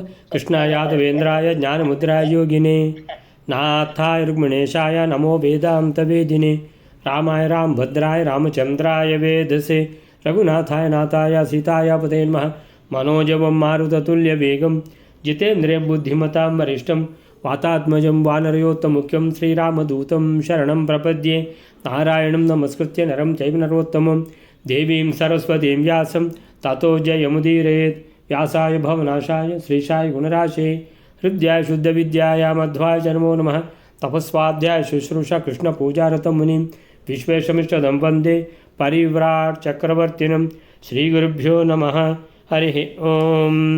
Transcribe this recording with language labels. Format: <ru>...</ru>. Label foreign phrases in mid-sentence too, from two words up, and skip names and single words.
<sa>ಕೃಷ್ಣಾಯ ಜ್ಞಾನ ಮುದ್ರಾಯ ಯೋಗಿನೇ ನಾಥಾಯ ರುಕ್ಮಿಣೇಶಾಯ ನಮೋ ವೇದಾಂತ ವೇದಿನೇ ರಾಮಾಯ ರಾಮಭದ್ರಾಯ ರಾಮಚಂದ್ರಾಯ ವೇದಸೆ ರಘುನಾಥಾಯ ನಾಥಾಯ ಸೀತಾಯ ಪತೇ ನಮಃ. ಮನೋಜವಂ ಮಾರುತತುಲ್ಯ ವೇಗಂ ಜಿತೇಂದ್ರಿಯ ಬುದ್ಧಿಮತಾಂ ವರಿಷ್ಠಂ ವಾತಾತ್ಮಜಂ ವಾನರಯೋತ್ತಮುಖ್ಯಂ ಶ್ರೀರಾಮದೂತಂ ಶರಣಂ ಪ್ರಪದ್ಯೆ. ನಾರಾಯಣಂ ನಮಸ್ಕೃತ್ಯ ನರಂ ಚೈವ ನರೋತ್ತಮಂ ದೇವೀಂ ಸರಸ್ವತೀಂ ವ್ಯಾಸಂ ತಥೋ ಜಯಮುದೀರೇತ್. ವ್ಯಾಸಾಯ ಭವನಾಶಾಯ ಶ್ರೀಶಾಯ ಗುಣರಾಶೇ ಹೃದಯಾಯ ಶುದ್ಧವಿದ್ಯಾಯ ಮಧ್ವಾಯ ನಮೋ ನಮಃ. ತಪಸ್ವಾಧ್ಯಾಯ ಶುಶ್ರೂಷಾ ಕೃಷ್ಣ ಪೂಜಾರತಂ ಮುನಿಂ ವಿಶ್ವೇಶಮಿಷ್ಟದಂ ವಂದೇ ಪರಿವ್ರಾಟ್ ಚಕ್ರವರ್ತಿನಂ. ಶ್ರೀಗುರುಭ್ಯೋ ನಮಃ. ಹರಿ ಓಂ.</sa>